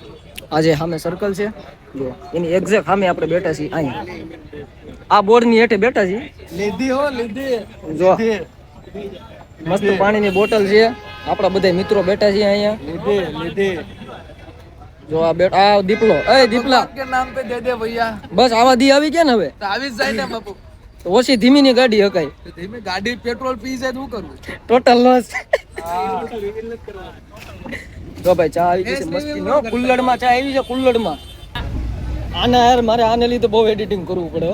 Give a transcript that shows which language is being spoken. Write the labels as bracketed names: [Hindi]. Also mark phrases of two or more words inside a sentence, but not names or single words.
[Gujarati] આજે સામે સર્કલ છે જો એની એક્ઝેક્ટ સામે આપણે બેઠા છીએ. અહીં આ બોર્ડની હેઠે બેઠા છીએ. લીધી હો લીધી. જો મસ્ત પાણીની બોટલ છે. આપણા બધા મિત્રો બેઠા છીએ અહીંયા. લીધી. જો આ આ દીપલો એ દીપલા [Hindi] के नाम पे दे दे भैया. [Gujarati] બસ આવા દી આવી ગયા ને હવે तो આવી જાય ને બાપુ. તો ઓછી ધીમીની ગાડી હકાય. ધીમે ગાડી પેટ્રોલ પી જાય તો શું કરવું? ટોટલ લોસ. હા. જો ભાઈ ચા આવી ગઈ છે મસ્તી નો કુલ્લડમાં ચા આવી છે કુલ્લડમાં. આના યાર મારે આને લીધે બહુ એડિટિંગ કરવું પડે.